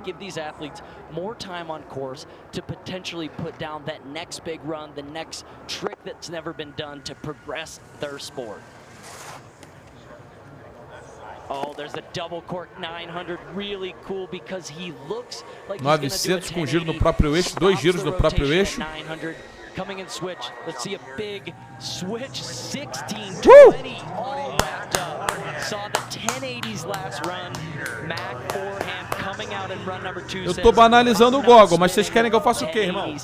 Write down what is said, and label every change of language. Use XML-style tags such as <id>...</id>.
<en>Give these athletes more time on course to potentially put down that next big run, the next trick that's never been done to progress their sport. Oh, there's a double cork 900, really cool because he looks like</en> <pt>900 com giro no próprio eixo, 2 giros no próprio eixo.</pt> <en>900 coming in switch. Let's see a big switch 1620 all wrapped up. Saw the 1080s last run. Mac forehand coming out in run number 2.</en> <pt>Eu tô banalizando o goggle, mas vocês querem que eu faça o quê, irmão?</pt>